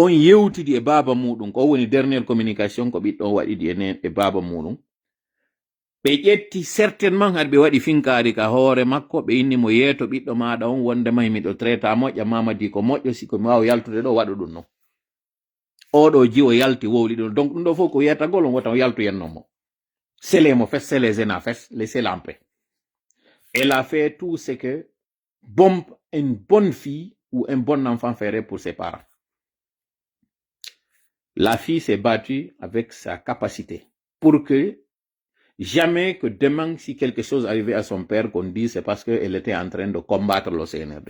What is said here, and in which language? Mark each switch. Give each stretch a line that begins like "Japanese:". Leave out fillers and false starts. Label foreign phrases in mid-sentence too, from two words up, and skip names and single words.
Fula: on yewtidi e baba muɗum ko woni dernière communication ko ɓiɗɗo on waɗiɗi e baba muɗum ɓe ƴetti certainement haɗa ɓe waɗi finkari ka hoore makko ɓe inni mo yeeto ɓiɗɗo maɗa on wonde mahi miɗo traita moƴƴa mamadi ko moƴƴo siko mi wawa yaltude ɗo waɗu ɗum non oɗo ji o yalti wowli ɗum donc ɗum ɗo fof ko wiyatagol on wota o yaltu yennomo selemo fes selesena fes
French: laissez-la en paix elle a fait tout ce que une bonne fille ou un bon enfant ferait pour ses parents. La fille s'est battue avec sa capacité pour que jamais que demain, si quelque chose arrivait à son père, qu'on dise c'est parce qu'elle était en train de combattre le CNRD.